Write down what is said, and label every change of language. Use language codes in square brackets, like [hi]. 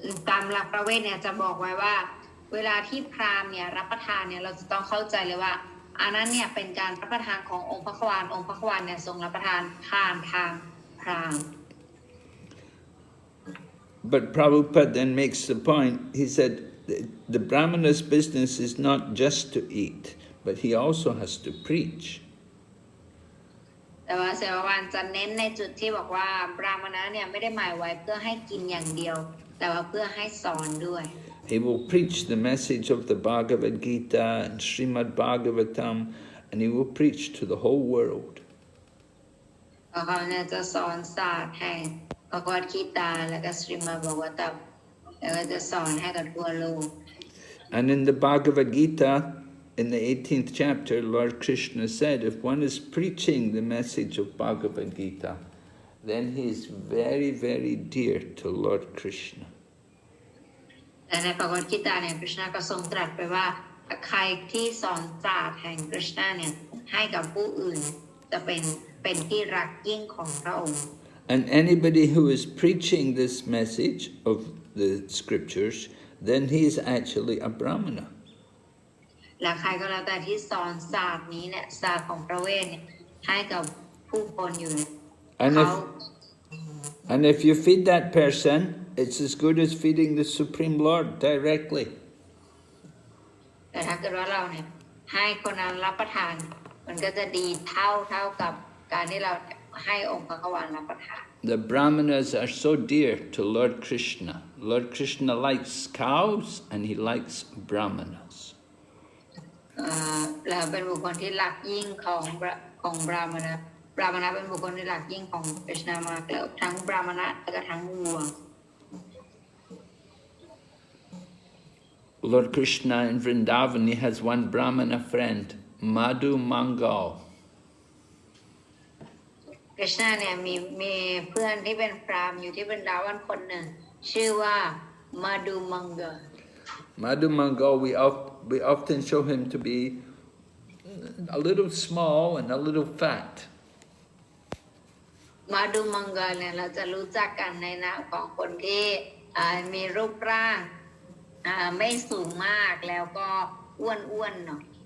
[th] ตามหลักประเวทเนี่ยจะบอกไว้ว่าเวลาที่พราหมณ์เนี่ยรับประทานเนี่ยเราจะต้องเข้าใจเลยว่าอันนั้นเนี่ยเป็นการรับประทานขององค์พระขวานองค์พระขวานเนี่ยทรงรับประทานผ่านทางพราหมณ์ [en] But Prabhupada then makes the point, he said, the Brahmana's business is not just to eat, but he also has to preach. [th] แต่ว่าเสววันจะเน้นในจุดที่บอกว่าบรามณะเนี่ยไม่ได้หมายไว้เพื่อให้กินอย่างเดียวแต่ว่าเพื่อให้สอนด้วย [en] He will preach the message of the Bhagavad Gita and Srimad Bhagavatam, and he will preach to the whole world. [th] เขาเนี่ยจะสอนศาสตร์ให้พระกวดกีตาแล้วก็สริมาบอกว่าตับแล้วก็จะสอนให้กับทั่วโลก [en] And in the Bhagavad Gita, in the 18th chapter, Lord Krishna said, if one is preaching the message of Bhagavad Gita, then he is very, very dear to Lord Krishna. [th] แต่ในพระกวดกีตาเนี่ยคริชนาก็ทรงตรัสไปว่าใครที่สอนศาสตร์แห่งคริชนาเนี่ยให้กับผู้อื่นจะเป็นที่รักยิ่งของพระองค์ [en] And anybody who is preaching this message of the scriptures, then he is actually a Brahmana. [th] และใครก็แล้วแต่ที่สอนศาสตร์นี้เนี่ยศาสตร์ของพระเวทเนี่ยให้กับผู้คนอยู่เนี่ยเขา [en] And if you feed that person, it's as good as feeding the Supreme Lord directly. [th] แต่ถ้าเกิดว่าเราเนี่ยให้คนนั้นรับประทานมันก็จะดีเท่ากับการที่เราให้องค์พระกวานรับประทาน [en] The Brahmanas are so dear to Lord Krishna. Lord Krishna likes cows and he likes Brahmanas. [th] แล้วเป็นบุคคลที่รักยิ่งของบรามณะเป็นบุคคลที่รักยิ่งของคริชนามากแล้วทั้งบรามณะและก็ทั้งวัว [en] Lord Krishna in Vrindavan, he has one Brahmana friend, Madhu Mangal. [th] คริชนาเนี่ยมีเพื่อนที่เป็นพราหมณ์อยู่ที่บรรดาวันคนหนึ่งชื่อว่ามาดูมังกร [en] Madhu Mangal, we often show him to be a little small and a little fat. [th] มาดูมังกรเนี่ยเราจะรู้จักกันในนามของคนที่มีรูปร่างไม่สูงมากแล้วก็อ้วนๆหน่อย